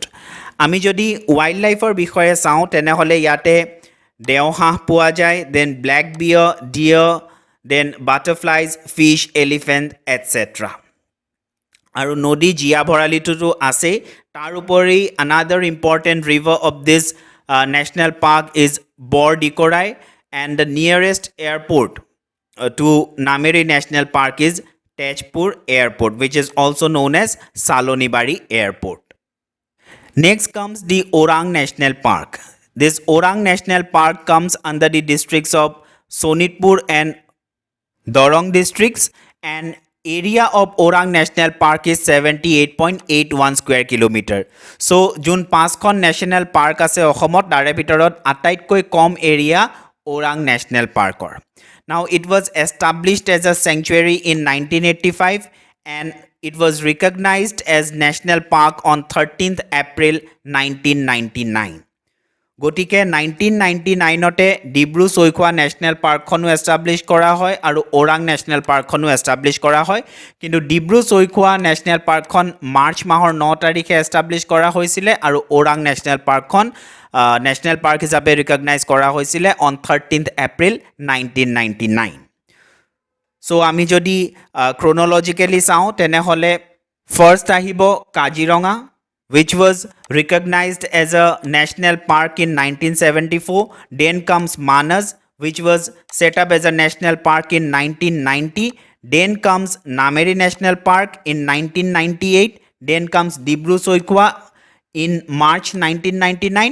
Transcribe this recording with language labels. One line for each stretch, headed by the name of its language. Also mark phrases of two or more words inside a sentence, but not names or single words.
Assamese: আমি যদি
English: wild life
Assamese: বিষয়ে চাওঁ তেনেহ'লে ইয়াতে দেওহাঁহ পোৱা যায়,
English: then black bear, deer, then butterflies, fish, elephant etcetera.
Assamese: আৰু নদী জীয়া ভৰালীটোতো আছেই, তাৰ উপৰি
English: another important river of this national park is Bordikorai, and the nearest airport to Nameri National Park is Tejpur Airport, which is also known as Salonibari Airport. Next comes the Orang National Park. This Orang National Park comes under the districts of Sonitpur and Dorong districts, and area of Orang National Park is 78.81 square kilometer.
Assamese: So যোন পাঁচখন
English: national park
Assamese: আছে অসমত তাৰে ভিতৰত আটাইতকৈ কম এৰিয়া ওৰাং নেশ্যনেল পাৰ্কৰ।
English: Now it was established as a sanctuary in 1985 and it was recognized as national park on 13th April 1999.
Assamese: গতিকে 1999তে ডিব্ৰু চৈখোৱা
English: national park
Assamese: এষ্টাব্লিছ কৰা হয় আৰু ওৰাং
English: national park
Assamese: এষ্টাব্লিছ কৰা হয়। কিন্তু ডিব্ৰু চৈখোৱা
English: national park
Assamese: মাৰ্চ মাহৰ 9 তাৰিখে এষ্টাব্লিছ কৰা হৈছিলে আৰু ওৰাং
English: national park national park
Assamese: হিচাপে ৰিকগনাইজ কৰা হৈছিলে
English: on 13th April 1999.
Assamese: চ' আমি যদি ক্ৰনলজিকেলি চাওঁ তেনেহ'লে ফাৰ্ষ্ট আহিব কাজিৰঙা,
English: which was recognized as a national park in 1974. Then comes Manas, which was set up as a national park in 1990. Then comes Nameri National Park in 1998. Then comes Dibru Soikwa in March 1999.